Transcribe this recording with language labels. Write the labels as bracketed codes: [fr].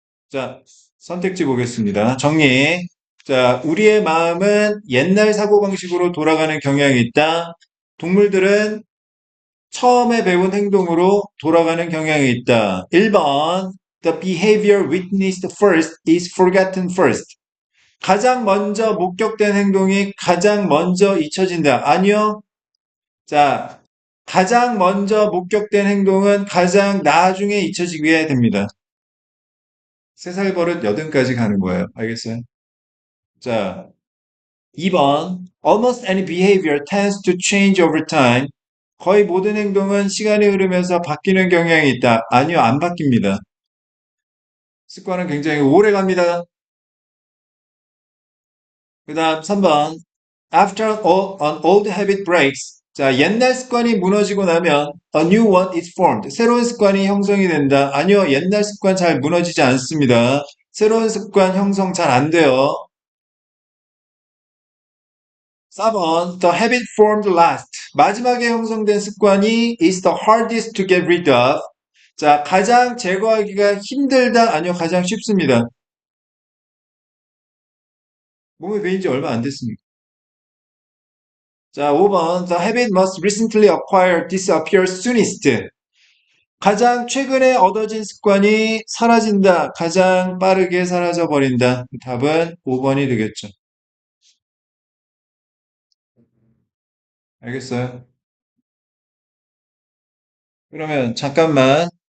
[ko] 자, 선택지 보겠습니다. 정리. 자, 우리의 마음은 옛날 사고방식으로 돌아가는 경향이 있다. 동물들은 처음에 배운 행동으로 돌아가는 경향이 있다. 1번. [en] The behavior witnessed first is forgotten first. [ko] 가장 먼저 목격된 행동이 가장 먼저 잊혀진다. 아니요. 자, 가장 먼저 목격된 행동은 가장 나중에 잊혀지게 됩니다. 3살 버릇 80까지 가는 거예요. 알겠어요? 자, 2번. [en] Almost any behavior tends to change over time. [ko] 거의 모든 행동은 시간이 흐르면서 바뀌는 경향이 있다. 아니요, 안 바뀝니다. 습관은 굉장히 오래 갑니다. 그 다음 3번. [en] An old habit breaks. [ko] 자, 옛날 습관이 무너지고 나면 [en] a new one is formed. [ko] 새로운 습관이 형성이 된다. 아니요, 옛날 습관 잘 무너지지 않습니다. 새로운 습관 형성 잘 안 돼요. [en] 4번. The habit formed last. [ko] 마지막에 형성된 습관이 [en] is the hardest to get rid of. [ko] 자, 가장 제거하기가 힘들다. 아니요, 가장 쉽습니다. 몸에 배인 지 얼마 안 됐습니다. 자, 5번. [en] The habit must recently acquired disappear soonest. [ko] 가장 최근에 얻어진 습관이 사라진다. 가장 빠르게 사라져 버린다. 답은 5번이 되겠죠. 알겠어요? 그러면 잠깐만.